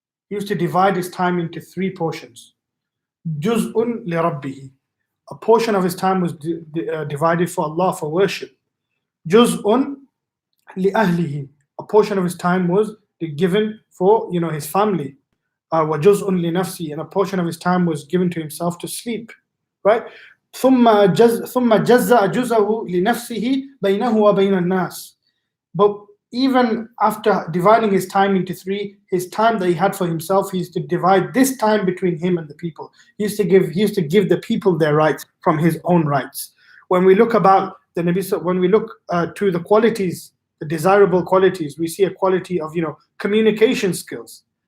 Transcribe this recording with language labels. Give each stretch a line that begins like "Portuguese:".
English: He used to divide his time into three portions.
Arabic: Juz'un li Rabbihi.
English: A portion of his time was divided for Allah, for worship.
Arabic: Juz'un li ahlihi.
English: A portion of his time was given for his family.
Arabic: Wa juz'un li nafsi.
English: And a portion of his time was given to himself to sleep. Right?
Arabic: ثم جزأ جزءه لنفسه بينه وبين الناس.
English: But even after dividing his time into three, his time that he had for himself, he used to divide this time between him and the people. He used to give the people their rights from his own rights. When we look about the Nabi, when we look to the qualities, the desirable qualities, we see a quality of communication skills.